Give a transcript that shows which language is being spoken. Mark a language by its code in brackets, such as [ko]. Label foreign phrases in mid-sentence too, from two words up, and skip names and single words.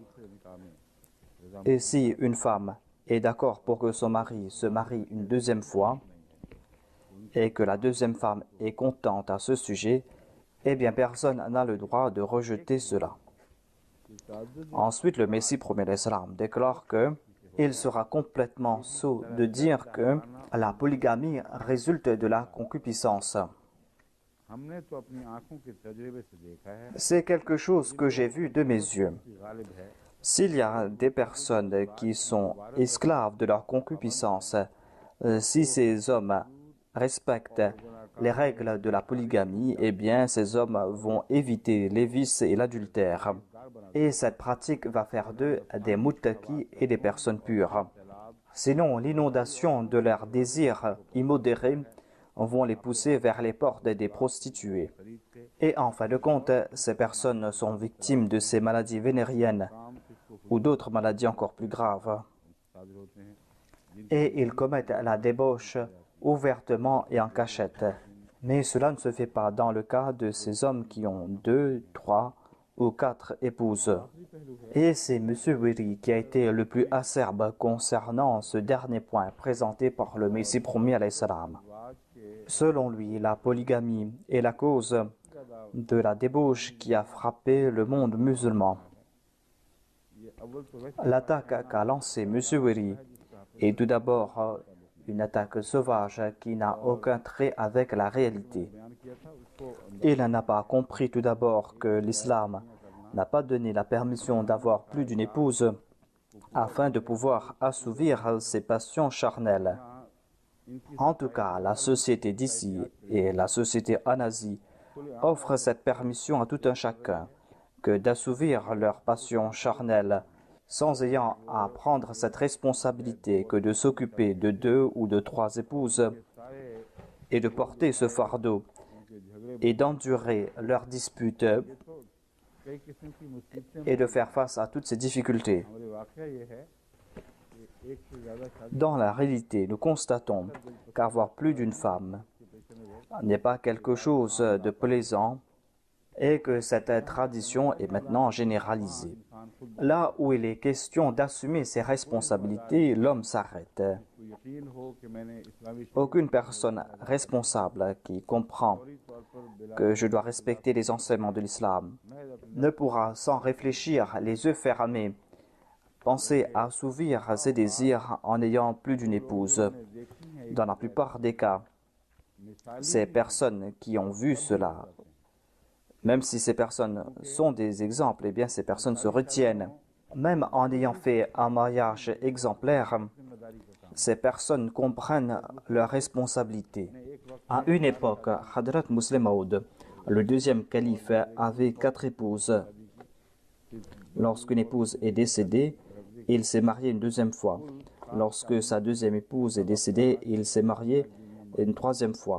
[fr] Et si une femme est d'accord pour que son mari se marie une deuxième fois et que la deuxième femme est contente à ce sujet, eh bien personne n'a le droit de rejeter cela. Ensuite, le Messie premier salam déclare que il sera complètement sot de dire que la polygamie résulte de la concupiscence. [ur] ہم نے تو اپنی آنکھوں کے تجربے سے دیکھا ہے [fr] C'est quelque chose que j'ai vu de mes yeux. [ur] کہ غالب ہے [fr] S'il y a des personnes qui sont esclaves de leur concupiscence, si ces hommes respectent les règles de la polygamie, eh bien ces hommes vont éviter les vices et l'adultère. Et cette pratique va faire d'eux des muttaqis et des personnes pures. Sinon, l'inondation de leurs désirs immodérés vont les pousser vers les portes des prostituées. Et en fin de compte, ces personnes sont victimes de ces maladies vénériennes ou d'autres maladies encore plus graves. [ur] ساجر ہوتے ہیں [fr] Et ils commettent la débauche ouvertement et en cachette. Mais cela ne se fait pas dans le cas de ces hommes qui ont 2, 3 ou 4 épouses. Et c'est M. Wiri qui a été le plus acerbe concernant ce dernier point présenté par le Messie promis [ar] علیہ السلام. [ur] آج کے [fr] Selon lui, la polygamie est la cause de la débauche qui a frappé le monde musulman. [ur] یہ اول تو ویسے [fr] L'attaque qu'a lancée M. Wiri est tout d'abord une attaque sauvage qui n'a aucun trait avec la réalité. [ur] بیان کیا تھا اس کو [fr] Il n'a pas compris tout d'abord que l'islam n'a pas donné la permission d'avoir plus d'une épouse afin de pouvoir assouvir ses passions charnelles. [ur] इनकी [fr] En tout cas, la société d'ici et la société en Asie offrent cette permission à tout un chacun que d'assouvir leurs passions charnelles sans ayant à prendre cette responsabilité que de s'occuper de 2 ou de 3 épouses [ur] सारे [fr] et de porter ce fardeau [ur] ان کے جھگڑے [fr] et d'endurer leurs disputes [ur] تو کئی قسم کی مصیبتیں [fr] et de faire face à toutes ces difficultés. [ur] ہمارے واقعہ یہ ہے کہ ایک سے زیادہ شادی [fr] Dans la réalité, nous constatons qu'avoir plus d'une femme [ur] کے پیشے میں رہتا [fr] n'est pas quelque chose de plaisant et que cette tradition est maintenant généralisée. [ur] انسان خود [fr] Là où il est question d'assumer ses responsabilités, l'homme s'arrête. [ur] کو یقین ہو کہ میں نے اسلامی [fr] Aucune personne responsable qui comprend [ur] شعوری طور پر بلا [fr] que je dois respecter les enseignements de l'islam [ur] محض اپنے [fr] ne pourra, sans réfléchir, les yeux fermés, penser à assouvir ses désirs en ayant plus d'une épouse. [ur] دیکھی ہے [fr] Dans la plupart des cas, [ur] मिसाल [fr] ces personnes qui ont vu cela, même si ces personnes sont des exemples, eh bien ces personnes se retiennent. Même en ayant fait un mariage exemplaire, [ur] ذمہ داری کا کام [fr] ces personnes comprennent leurs responsabilités. [ur] ایک وقت [fr] À une époque, Hadrat Muslim Maud, le deuxième calife, avait 4 épouses. Lorsqu'une épouse est décédée, il s'est marié une deuxième fois. Lorsque sa deuxième épouse est décédée, il s'est marié une troisième fois.